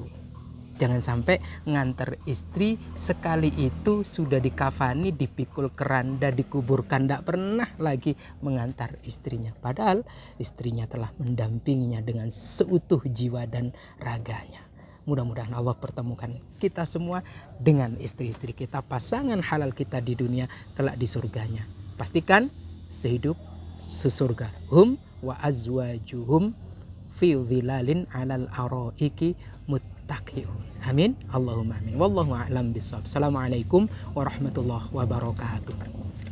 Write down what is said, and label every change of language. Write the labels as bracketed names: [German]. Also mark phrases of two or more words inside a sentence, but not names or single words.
[Indonesian] Jangan sampai ngantar istri sekali itu sudah dikafani, dipikul keranda, dikuburkan, tidak pernah lagi mengantar istrinya. Padahal istrinya telah mendampinginya dengan seutuh jiwa dan raganya. Mudah-mudahan Allah pertemukan kita semua dengan istri-istri kita, pasangan halal kita di dunia, kelak di surganya. Pastikan sehidup sesurga. [Arabic] هم وأزواجهم في ظلال على الأرائك متكئون. [Indonesian] Amin. [Arabic] اللهم آمين. والله أعلم بالصواب. السلام عليكم ورحمة الله وبركاته.